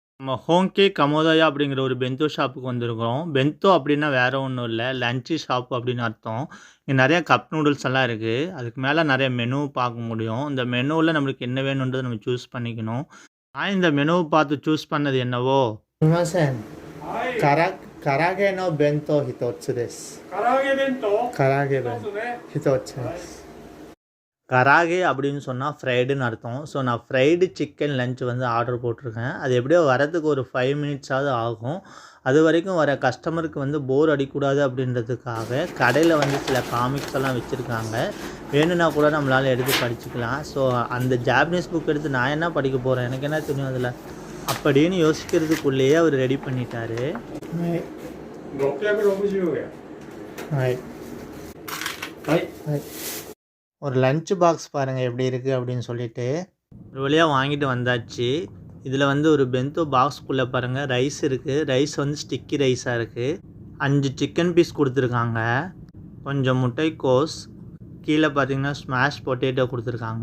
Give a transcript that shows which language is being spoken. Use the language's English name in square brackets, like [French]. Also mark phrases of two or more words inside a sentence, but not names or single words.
[Tamil] நம்ம ஹோங்கே கமோதயா அப்படிங்கிற ஒரு பென்டோ ஷாப்புக்கு வந்திருக்கிறோம். பென்டோ அப்படின்னா வேற ஒண்ணும் இல்ல. [English] lunch shop [Tamil] அப்படின்னு அர்த்தம். இங்க நெறைய [English] cup noodles [Tamil] எல்லாம் இருக்கு. அதுக்கு மேல நெறைய மெனு பார்க்க முடியும். இந்த மெனுல நம்மளுக்கு என்ன வேணும்ன்றத நம்ம சூஸ் பண்ணிக்கணும். நான் இந்த மெனுவ பார்த்து சூஸ் பண்ணது என்னவோ, [Japanese] すみません。はい、唐揚げの弁当一つです。唐揚げ弁当唐揚げ弁一つね。一つです。 [Tamil] கராகே அப்படின்னு சொன்னா ஃப்ரைடுன்னு அர்த்தம். ஸோ நான் [English] fried chicken lunch [Tamil] வந்து ஆர்டர் போட்டிருக்கேன். அது எப்படியோ வரதுக்கு ஒரு 5 மினிட்ஸாவது ஆகும். அதுவரைக்கும் வர கஸ்டமருக்கு வந்து போர் அடிக்கக்கூடாது அப்படின்றதுக்காக கடையில் வந்து சில காமிக்ஸ் எல்லாம் வச்சுருக்காங்க. வேணும்னா கூட நம்மளால் எடுத்து படிச்சுக்கலாம். ஸோ அந்த [English] Japanese book [Tamil] எடுத்து நான் என்ன படிக்க போகிறேன், எனக்கு என்ன தெரியும் அதில் அப்படின்னு யோசிக்கிறதுக்குள்ளேயே அவர் ரெடி பண்ணிட்டாரு. [Japanese] はい。 660円。はい。はい。 [Tamil] はい。ஒரு [English] lunch box [Tamil] பாருங்கள் எப்படி இருக்குது அப்படின்னு சொல்லிட்டு ஒரு வழியாக வாங்கிட்டு வந்தாச்சு. இதில் வந்து ஒரு பென்டோ பாக்ஸ்குள்ளே பாருங்கள் ரைஸ் இருக்குது. ரைஸ் வந்து [English] sticky rice [Tamil] இருக்குது. 5 [English] chicken piece [Tamil] கொடுத்துருக்காங்க. கொஞ்சம் முட்டைக்கோஸ், கீழே பார்த்தீங்கன்னா [English] smash potato [Tamil] கொடுத்துருக்காங்க.